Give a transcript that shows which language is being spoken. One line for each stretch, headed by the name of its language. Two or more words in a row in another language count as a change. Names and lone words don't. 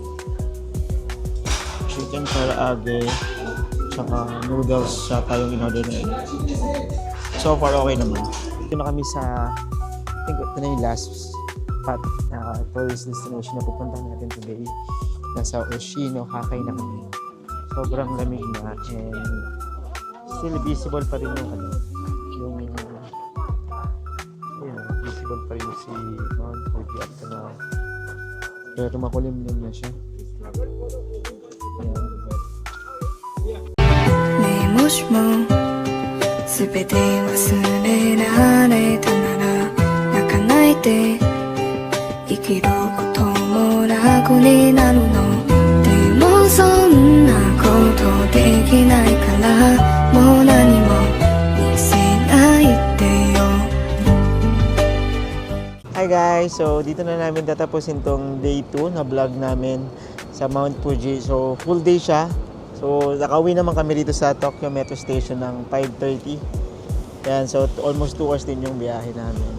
Filipino: Chicken karaage, tsaka noodles sa tayong in-order na yun. So far okay naman. Ito na kami sa,
English: I think
Filipino: ito na yung last spot na tourist destination na pupuntahan natin today. Nasa Oshino, Hakay na kami. Sobrang lamig na
English: and still visible
Filipino: pa rin yung visible pa rin si Mount Fuji
English: up to now.
Filipino: Pero makulimlim na siya. Ayan.
Japanese: ねえもしもすべて忘れられたなら泣かないで生きることも楽になるのでもそんなことできないからもう何も見せないでよ
English: Hi guys!
Filipino: So dito na namin tatapusin tong day 2 na vlog namin sa Mount Fuji. So
English: full day
Filipino: siya. So nakauwi naman kami dito sa Tokyo Metro Station ng 5:30. Yan, so
English: almost 2 hours
Filipino: din yung biyahe namin.